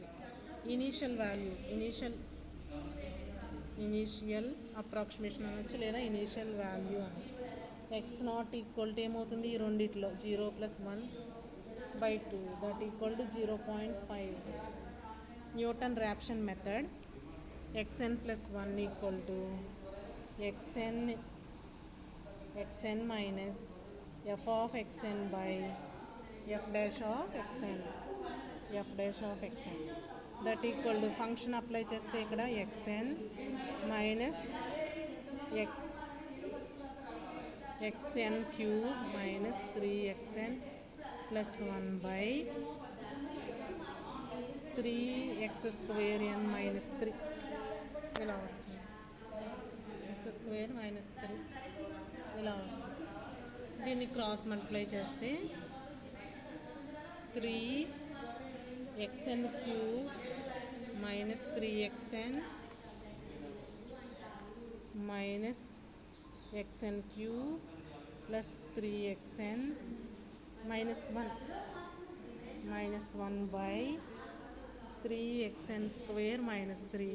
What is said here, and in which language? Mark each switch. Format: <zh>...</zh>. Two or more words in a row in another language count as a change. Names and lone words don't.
<en>initial value, initial approximation</en> <te>అనొచ్చు లేదా</te> <en>initial value</en> <te>అనొచ్చు.</te> <en>x naught equal to</en> <te>ఏమవుతుంది? ఈ రెండిట్లో 0 + 1/2</te> <en>that equal to</en> <te>0.5.</te> <en>న్యూటన్ ర్యాప్షన్ మెథడ్ xn plus 1 equal to xn minus f of xn by f dash of xn that equal to function apply</en> <te>చేస్తే ఇక్కడ</te> <en>xn minus xn cube minus 3xn plus 1 by 3x² n minus 3</en> <te>ఇలా వస్తుంది. x² మైనస్ 3 ఇలా వస్తుంది.</te> <en>దీన్ని cross multiply చేస్తే 3xn cube minus 3xn minus xn cube plus 3xn minus 1 by 3xn² minus 3.</en>